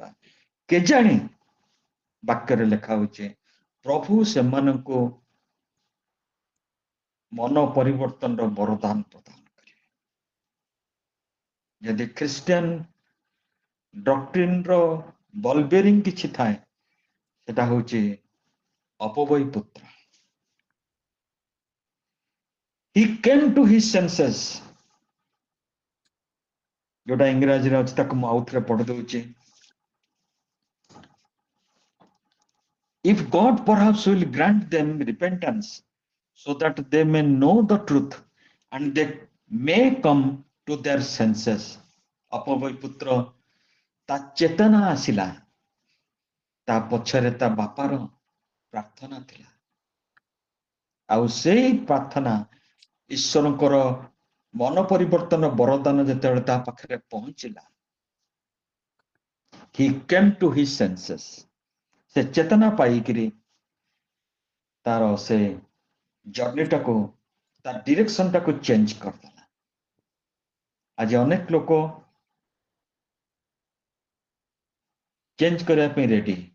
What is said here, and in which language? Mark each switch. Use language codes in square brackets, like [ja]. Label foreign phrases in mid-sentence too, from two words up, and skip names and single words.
[or] କେଜାଣି ବାକ୍ୟରେ ଲେଖା ହଉଛି ପ୍ରଭୁ ସେମାନଙ୍କୁ ମନ ପରିବର୍ତ୍ତନର ବରଦାନ ପ୍ରଦାନ କରିବେ। ଯଦି [en] Christian doctriner [or] ବଲବେରିଂ କିଛି ଥାଏ, ସେଟା ହଉଛି ଅପବୟ ପୁତ୍ର। [en] He came to his senses, [or] ଯୋଉଟା ଇଂରାଜୀରେ ଅଛି ତାକୁ ମୁଁ ଆଉଥରେ ପଢି ଦଉଛି। [en] If God perhaps will grant them repentance so that they may know the truth and they may come to their senses. [or] ଅପବୟ ପୁତ୍ର, ତା ଚେତନା ଆସିଲା, ତା ପଛରେ ତା ବାପାର ପ୍ରାର୍ଥନା ଥିଲା, ଆଉ ସେଇ ପ୍ରାର୍ଥନା ଈଶ୍ୱରଙ୍କର ମନ ପରିବର୍ତ୍ତନ ବରଦାନ ଯେତେବେଳେ ତା ପାଖରେ ପହଞ୍ଚିଲା, [en] he came to his senses, [or] ସେ ଚେତନା ପାଇକିରି ତାର ସେ ଜର୍ଣ୍ଣିଟାକୁ, ତା [en] directiontaku change [or] କରିଦେଲା। ଆଜି ଅନେକ ଲୋକ ଚେଞ୍ଜ କରିବା ପାଇଁ ରେଡି।